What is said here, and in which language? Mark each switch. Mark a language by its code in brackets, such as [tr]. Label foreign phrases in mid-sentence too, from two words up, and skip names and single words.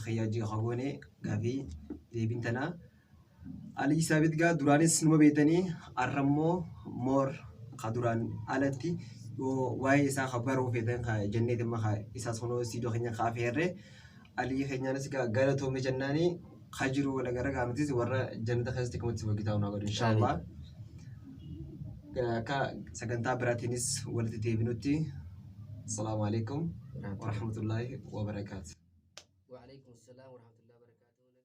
[om] Khayyaajii Qagoonee gaafii deebiin tanaa Alii Saabit gaa duraanis numa beektanii arrammoo moor ka duraan alatti waa'ee isaa kabaruu feetan ka jennee dhimma isaas hunoo siidoo keenya kaafeerree Alii keenyaanis galatoome jennaanii ka jiru wala gara gaanutis warra jannata keessatti kamatti wagitaa hunaa godhu inshaallah. Akka sagantaa biraatiinis walitti deebinutti [ar] السلام عليكم ورحمة الله وبركاته. وعليكم السلام ورحمة الله وبركاته.